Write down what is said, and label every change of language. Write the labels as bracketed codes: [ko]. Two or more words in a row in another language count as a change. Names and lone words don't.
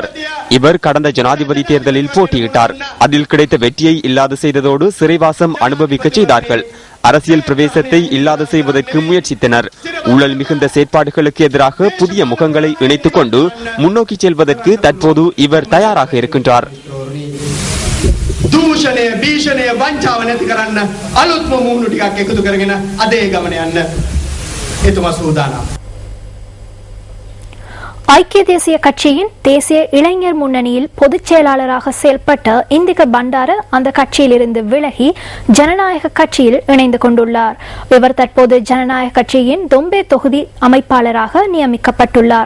[ta] இவர் கடந்த ஜனாதிபதி தேர்தலில் போட்டியிட்டார். அதில் கிடைத்த வெற்றியை இல்லாது செய்ததோடு சிறைவாசம் அனுபவிக்க செய்தார்கள். அரசியல் பிரவேசத்தை இல்லாது செய்வதற்கு முயற்சித்தனர். ஊழல் மிகுந்த செயற்பாடுகளுக்கு எதிராக புதிய முகங்களை இணைத்துக் கொண்டு முன்னோக்கி செல்வதற்கு தற்போது இவர் தயாராக இருக்கின்றார். [si] දූෂණය භීෂණය වංචාව නැති කරන්න අලුත්ම මූණු ටිකක් එකතු කරගෙන අදේ ගමන යන්න එතුමා සූදානම්. [ta] ஐக்கிய தேசிய கட்சியின் தேசிய இளைஞர் முன்னணியில் பொதுச் செயலாளராக செயல்பட்ட இந்திக பண்டார அந்த கட்சியிலிருந்து விலகி ஜனநாயக கட்சியில் இணைந்து கொண்டுள்ளார். இவர் தற்போது ஜனநாயக கட்சியின் தொம்பே தொகுதி அமைப்பாளராக நியமிக்கப்பட்டுள்ளார்.